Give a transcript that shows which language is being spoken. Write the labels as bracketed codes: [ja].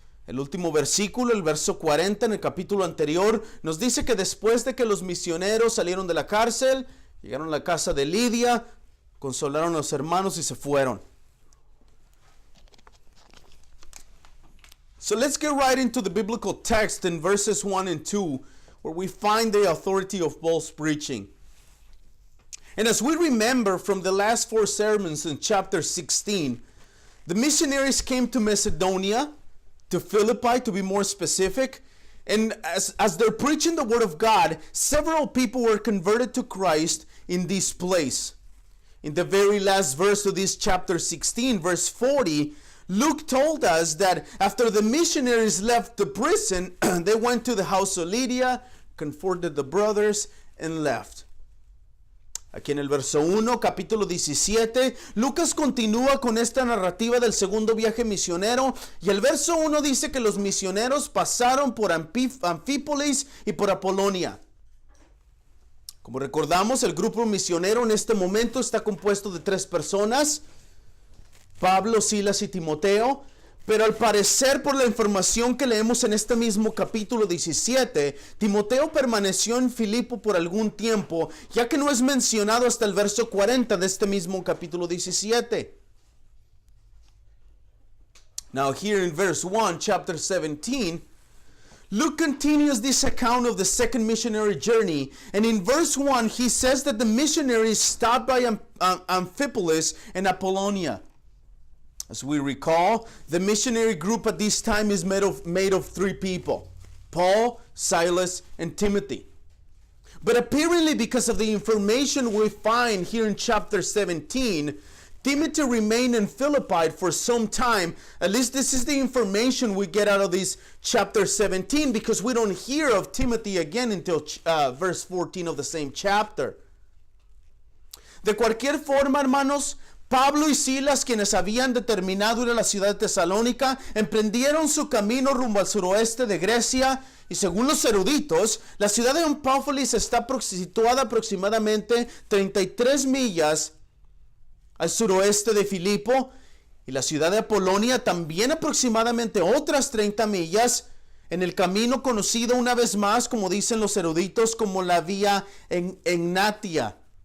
[es] El último versículo, el verso 40 en el capítulo anterior, nos dice que después de que los misioneros salieron de la cárcel, llegaron a la casa de Lidia, consolaron a los hermanos y se fueron. [en] So let's get right into the biblical text in verses 1 and 2, where we find the authority of Paul's preaching. And as we remember from the last 4 sermons in chapter 16, the missionaries came to Macedonia, to Philippi to be more specific, and as they're preaching the word of God, several people were converted to Christ in this place. In the very last verse of this chapter 16, verse 40, Luke told us that after the missionaries left the prison, they went to the house of Lydia, comforted the brothers, and left. [es] Aquí en el verso 1, capítulo 17, Lucas continúa con esta narrativa del segundo viaje misionero, y el verso 1 dice que los misioneros pasaron por Anfípolis y por Apolonia. Como recordamos, el grupo misionero en este momento está compuesto de 3 personas: Pablo, Silas y Timoteo. Pero al parecer, por la información que leemos en este mismo capítulo 17, Timoteo permaneció en Filipo por algún tiempo, ya que no es mencionado hasta el verso 40 de este mismo capítulo 17. [en] Now here in verse 1, chapter 17, Luke continues this account of the second missionary journey, and in verse 1 he says that the missionaries stopped by Amphipolis and Apollonia. As we recall, the missionary group at this time is made of 3 people: Paul, Silas, and Timothy. But apparently, because of the information we find here in chapter 17, Timothy remained in Philippi for some time. At least this is the information we get out of this chapter 17, because we don't hear of Timothy again until verse 14 of the same chapter. [es] De cualquier forma, hermanos, Pablo y Silas, quienes habían determinado ir a la ciudad de Tesalónica, emprendieron su camino rumbo al suroeste de Grecia. Y según los eruditos, la ciudad de Amphipolis está situada aproximadamente 33 millas al suroeste de Filipo, y la ciudad de Apolonia también aproximadamente otras 30 millas en el camino conocido una vez más, como dicen los eruditos, como la vía Egnatia.